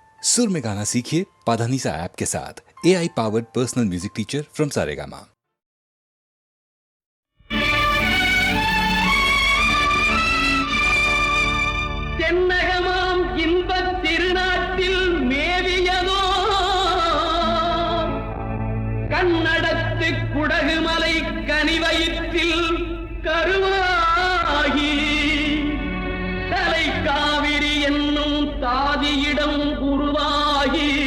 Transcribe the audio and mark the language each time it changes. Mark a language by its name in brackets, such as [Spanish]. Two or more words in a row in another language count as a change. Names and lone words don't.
[Hindi] सुर में गाना सीखिए पाधानीसा ऐप के साथ। [English] AI powered personal music teacher from [Hindi] सारेगामा। [Tamil] தென்னகமாம் இன்பத் திருநாட்டில் மேவியதோ கண்ணடத்து குடகுமலை கனிவயிற்றில் கருவாகி தலை காவிரி என்னும் தாதியிடம் உருவாகி